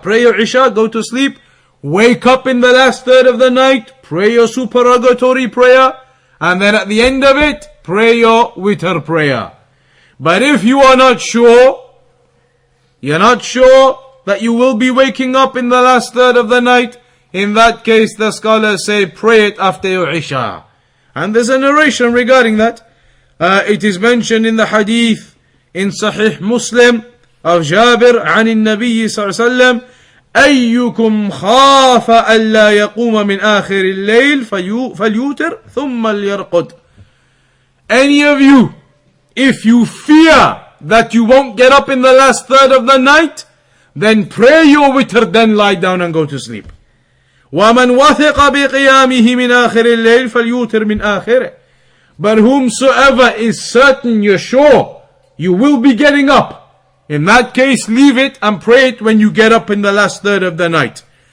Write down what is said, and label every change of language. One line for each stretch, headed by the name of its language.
English: Pray your Isha, go to sleep, wake up in the last third of the night, pray your supererogatory prayer, and then at the end of it, pray your witr prayer. But if you are not sure, you're not sure that you will be waking up in the last third of the night, in that case the scholars say pray it after your Isha. And there's a narration regarding that. It is mentioned in the hadith in Sahih Muslim of Jabir
Arabic: عن النبي صلى الله عليه وسلم أيكم خاف ألا يقوم من آخر الليل فليوتر ثم ليرقد.
English: Any of you, if you fear that you won't get up in the last third of the night, then pray your witr, then lie down and go to sleep.
Arabic: وَمَنْ وَثِقَ بِقِيَامِهِ مِنْ آخِرِ اللَّيْلِ فَلْيُوتِرْ مِنْ آخِرِهِ.
English: But whomsoever is certain, you're sure, you will be getting up, in that case leave it and pray it when you get up in the last third of the night.